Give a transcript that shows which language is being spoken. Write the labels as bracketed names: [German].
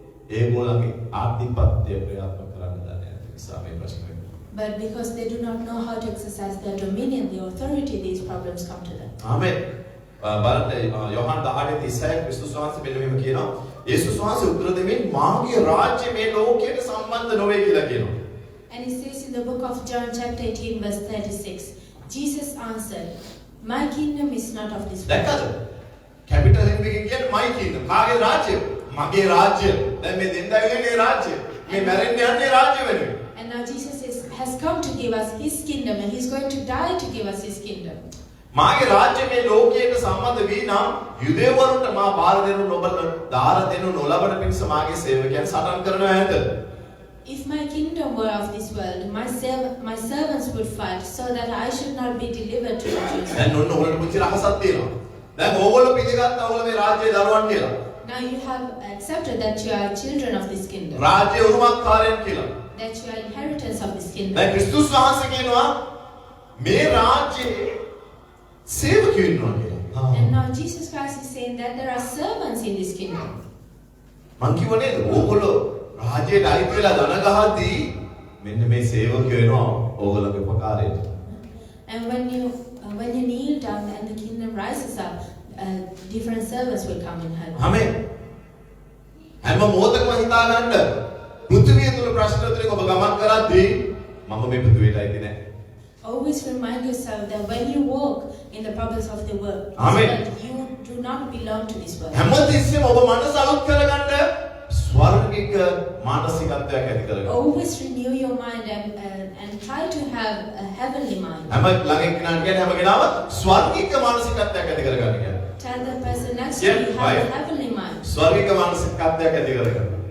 [Sinhala] ඒගොල්ලන්ගේ ආධිපත්‍ය ප්‍රයාත්මක කරන්න දන්නේ නැහැ. නිසා මේ ප්‍රශ්නේ. [English] But because they do not know how to exercise their dominion, the authority, these problems come to them. [Sinhala] ආමෙන්. බලන්න යෝහන් 18:36 ක්‍රිස්තුස් වහන්සේ මෙන්න මෙහෙම කියනවා. යේසුස් වහන්සේ උත්තර දෙමින් මාගේ රාජ්‍ය මේ ලෝකයට සම්බන්ධ නොවේ කියලා කියනවා. [English] And it says in the book of John chapter 18 verse 36, Jesus answered, "My kingdom is not of this world." [Sinhala] දැක්කද? කැපිටල් M එකකින් කියන්නේ [English] my kingdom. [Sinhala] කාගේ රාජ්‍ය? මගේ රාජ්‍ය. දැන් මේ දෙන්නා වෙන්නේ රාජ්‍ය. මේ මැරෙන්න යන්නේ රාජ්‍ය වෙනුවෙන්. [English] And now Jesus has come to give us his kingdom, and he's going to die to give us his kingdom. [Sinhala] මාගේ රාජ්‍ය මේ ලෝකයට සම්බන්ධ වී නම් යුදෙවරුන්ට මා බාර දෙනු නොබල දාර දෙනු නොලබන පිණිස මාගේ සේවකයන් සටන් කරනවා ඇත. [English] If my kingdom were of this world, my servants would fight so that I should not be delivered to the Jews. [Sinhala] දැන් ඔන්න ඔයාලට පුංචි රහසක් තියෙනවා. දැන් ඕගොල්ලෝ පිළිගත්තා ඕගොල්ලෝ මේ රාජ්‍යයේ දරුවන් කියලා. [English] Now you have accepted that you are children of this kingdom. [Sinhala] රාජ්‍ය උරුමකාරයන් කියලා. [English] That you are inheritors of this kingdom. [Sinhala] දැන් ක්‍රිස්තුස් වහන්සේ කියනවා මේ රාජ්‍යයේ සේවකයෝ ඉන්නවා කියලා. [English] And now Jesus Christ is saying that there are servants in this kingdom. [Sinhala] මං කිව්ව නේද? ඕගොල්ලෝ රාජ්‍යයට අයිති වෙලා ධන ගහද්දී මෙන්න මේ සේවකයෝ එනවා ඕගොල්ලෝගේ උපකාරයට. [English] And when you kneel down and the kingdom rises up, different servants will come and help. [Sinhala] ආමෙන්. හැම මොහොතකම හිතා ගන්න පෘථිවිය තුල ප්‍රශ්න තුලින් ඔබ ගමන් කරද්දී මම මේ පෘථිවියට අයිති නැහැ. [English] Always remind yourself that when you walk in the problems of the world, Amen. you do not belong to this world. [Sinhala] හැමතිස්සෙම ඔබ මනස අලුත් කරගන්න ස්වර්ගික මානසිකත්වයක් ඇති කරගන්න. [English] Always renew your mind and try to have a heavenly mind. [Sinhala] හැම ළඟ කෙනාට කියන්නේ හැම කෙනාම ස්වර්ගික මානසිකත්වයක් ඇති කරගන්න කියන්නේ. [English] Tell the person next to you have a heavenly mind. [Sinhala] ස්වර්ගික මානසිකත්වයක් ඇති කරගන්න.